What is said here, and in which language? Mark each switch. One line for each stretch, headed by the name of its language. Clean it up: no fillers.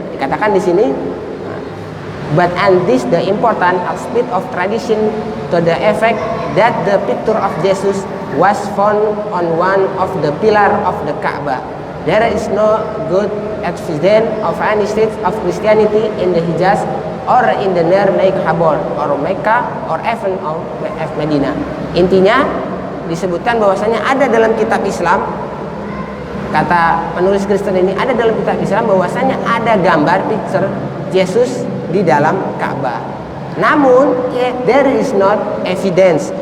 Indonesian: Dikatakan di sini,
English: but and this the important aspect of tradition to the effect that the picture of Jesus was found on one of the pillar of the Kaabah. There is no good evidence of any state of Christianity in the Hijaz or in the near Lake Habor or Mecca or even of Medina.
Indonesian: Intinya disebutkan bahwasanya ada dalam kitab Islam, kata penulis Kristen ini, ada dalam kitab Islam bahwasanya ada gambar picture Yesus di dalam Ka'bah.
English: Namun there is not evidence.